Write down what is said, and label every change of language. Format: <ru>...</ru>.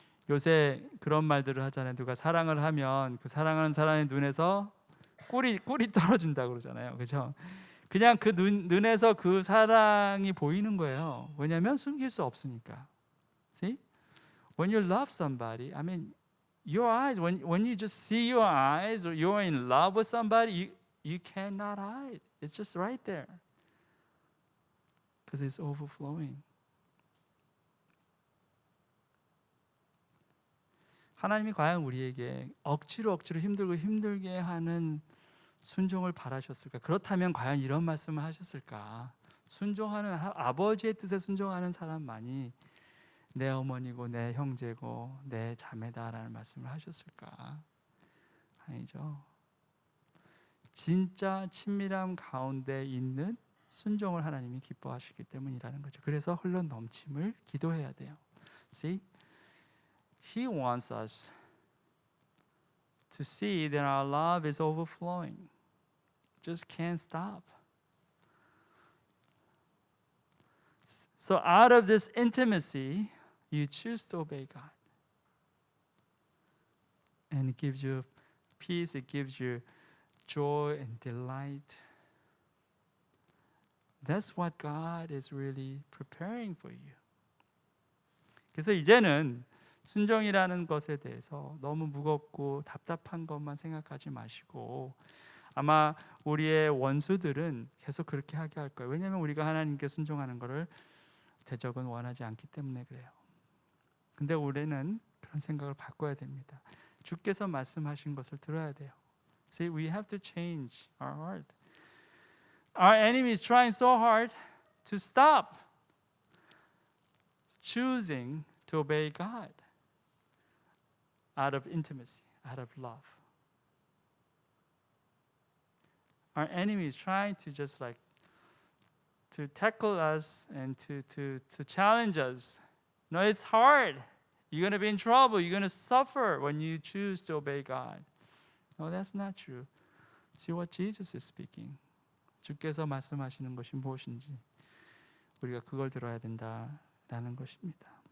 <ko>요새 그런 말들을 하잖아요. 누가 사랑을 하면 그 사랑하는 사람의 눈에서 꿀이 떨어진다고 그러잖아요. 그렇죠? 그냥 그 눈에서 그 사랑이 보이는 거예요. 왜냐하면 숨길 수 없으니까.</ko> <en>See? When you love somebody, I mean, your eyes, when you just see your eyes or you're in love with somebody, you cannot hide. It's just right there. Because it's overflowing.</en> <ko>하나님이 과연 우리에게 억지로 힘들게 하는 순종을 바라셨을까? 그렇다면 과연 이런 말씀을 하셨을까? 순종하는 아버지의 뜻에 순종하는 사람만이 내 어머니고 내 형제고 내 자매다라는 말씀을 하셨을까? 아니죠. 진짜 친밀함 가운데 있는 순종을 하나님이 기뻐하시기 때문이라는 거죠. 그래서 흘러 넘침을 기도해야 돼요.</ko> <en>See? He wants us to see that our love is overflowing. Just can't stop. So out of this intimacy, you choose to obey God. And it gives you peace, it gives you joy and delight. That's what God is really preparing for you.</en> <ko>그래서 이제는 순종이라는 것에 대해서 너무 무겁고 답답한 것만 생각하지 마시고 아마 우리의 원수들은 계속 그렇게 하게 할 거예요. 왜냐하면 우리가 하나님께 순종하는 것을 대적은 원하지 않기 때문에 그래요. 근데 우리는 그런 생각을 바꿔야 됩니다. 주께서 말씀하신 것을 들어야 돼요.</ko> <en>See, we have to change our heart. Our enemy is trying so hard to stop choosing to obey God out of intimacy, out of love. Our enemy is trying to just like to tackle us and to challenge us. No, it's hard. You're going to be in trouble. You're going to suffer when you choose to obey God. No, that's not true. See what Jesus is speaking.</en> <ko>주께서 말씀하시는 것이 무엇인지 우리가 그걸 들어야 된다라는 것입니다.</ko>